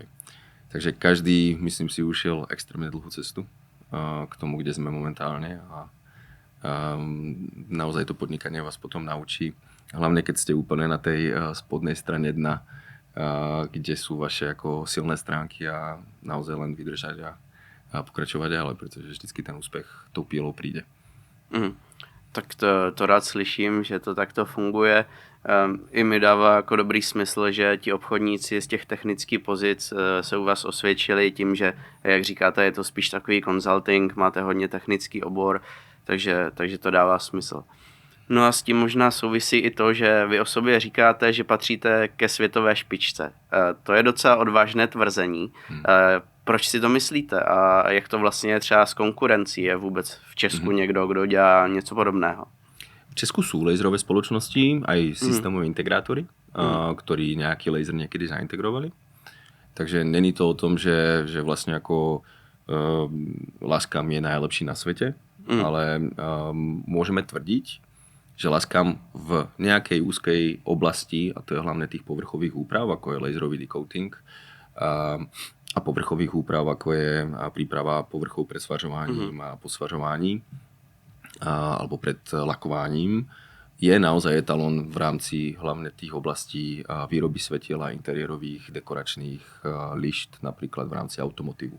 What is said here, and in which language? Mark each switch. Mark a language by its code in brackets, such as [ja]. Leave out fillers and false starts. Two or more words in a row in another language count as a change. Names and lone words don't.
[sk] Takže každý, myslím si, ušiel extrémne dlhú cestu k tomu, kde sme momentálne a naozaj to podnikanie vás potom naučí. Hlavne keď ste úplne na tej spodnej strane dna, kde sú vaše ako silné stránky a naozaj len vydržať a pokračovať ďalej, pretože vždycky ten úspech tou pílou príde. [cs] Tak to rád slyším, že to takto funguje. I mi dává jako dobrý smysl, že ti obchodníci z těch technických pozic se u vás osvědčili tím, že, jak říkáte, je to spíš takový consulting, máte hodně technický obor, takže to dává smysl. No a s tím možná souvisí i to, že vy o sobě říkáte, že patříte ke světové špičce. To je docela odvážné tvrzení. Proč si to myslíte a jak to vlastně je třeba s konkurencí? Je vůbec v Česku někdo, kdo dělá něco podobného? [sk] V Česku sú laserové spoločnosti, aj systémové integrátory, ktorí nejaký laser niekedy zaintegrovali. Takže [cs] není to o tom, [sk] že vlastne ako Lascam je najlepší na svete, ale môžeme tvrdiť, že Lascam v nejakej úzkej oblasti, a to je hlavne tých povrchových úprav, ako je laserový decoating, a povrchových úprav, ako je príprava povrchov pred svažovaním a po svažovaní, alebo pred lakovaním, je naozaj etalón v rámci hlavne tých oblastí výroby svetiel a interiérových dekoračných lišt, napríklad v rámci automotívu.